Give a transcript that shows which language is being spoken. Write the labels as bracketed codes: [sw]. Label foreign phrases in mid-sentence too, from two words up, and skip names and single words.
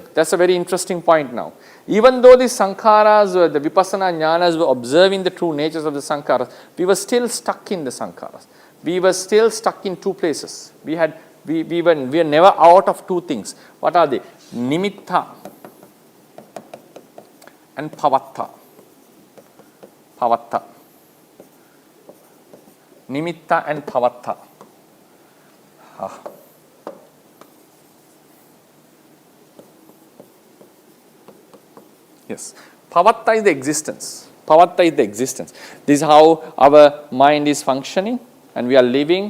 [en] That's a very interesting point now. Even though the sankharas, the [pi] vipassana jnanas [en] were observing the true natures of the sankharas, we were still stuck in the sankharas. We were still stuck in two places. We were never out of two things. What are they? Nimitta and pavatta. Pavatta. Nimitta and pavatta. Yes. Pavatta is the existence. Pavatta is the existence. This is how our mind is functioning, and we are living.